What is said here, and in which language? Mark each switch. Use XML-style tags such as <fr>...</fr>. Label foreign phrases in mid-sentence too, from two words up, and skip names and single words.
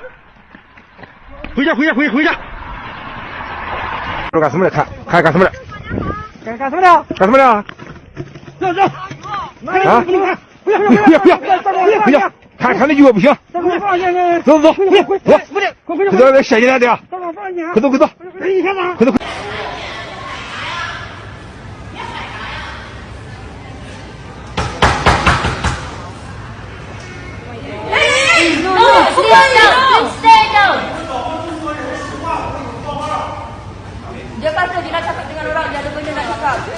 <zh>回家。这干什么的？看干什么的？干什么的？干什么的？走！啊！不要！看那句话不行。走，快点来下进来的呀！快走！快走！</zh> <ms>Dia kata bila cakap dengan orang, dia ada benda nak cakap.</ms>